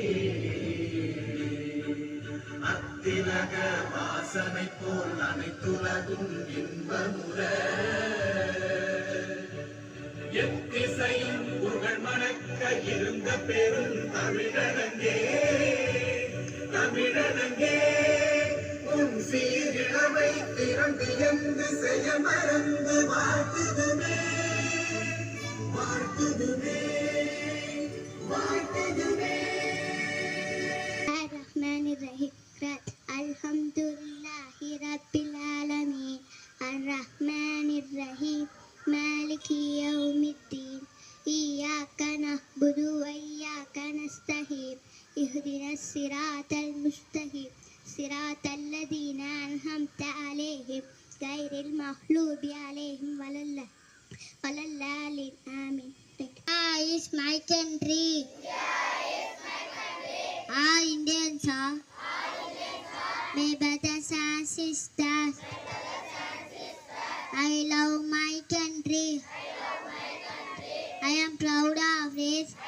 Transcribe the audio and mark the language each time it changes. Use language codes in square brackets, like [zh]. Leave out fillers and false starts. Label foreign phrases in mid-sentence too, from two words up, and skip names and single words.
[ta] அத்திலக வாசனை போல் அனைத்துலகும் இன்பமுற எத்திசையும் புகழ் மணக்க இருந்த பெரும் தமிழனங்கே தமிழனங்கே உன் சீரிழமை திறந்து எந்து செய்ய மறந்து வாழ்த்துதுமே வாழ்த்துதுமே வாழ்த்துதுமே. [ar] الرحمن الرحيم. الحمد لله رب العالمين. الرحمن الرحيم مالك يوم الدين. إياك نعبد وإياك نستعين. اهدنا الصراط المستقيم صراط الذين أنعمت عليهم غير المغضوب عليهم ولا الضالين. Amin. [en] India is my country. All Indians are my brothers and sisters. I love my country. I am proud of it.